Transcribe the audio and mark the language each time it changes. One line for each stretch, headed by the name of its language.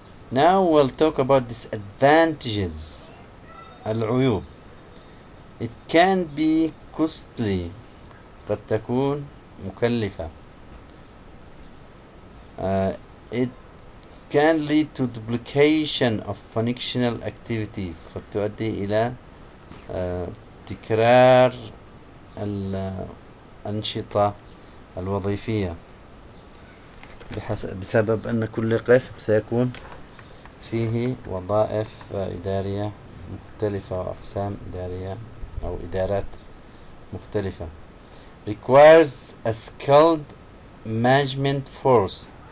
English: Now we'll talk about disadvantages. العيوب. It can be costly.
Arabic: قد تكون مكلفة.
English: It can lead to duplication of functional activities.
Arabic: قد تؤدي إلى تكرار الأنشطة الوظيفية بسبب أن كل قسم سيكون فيه وظائف إدارية مختلفة وأقسام إدارية أو إدارات مختلفة.
English: requires a skilled management force.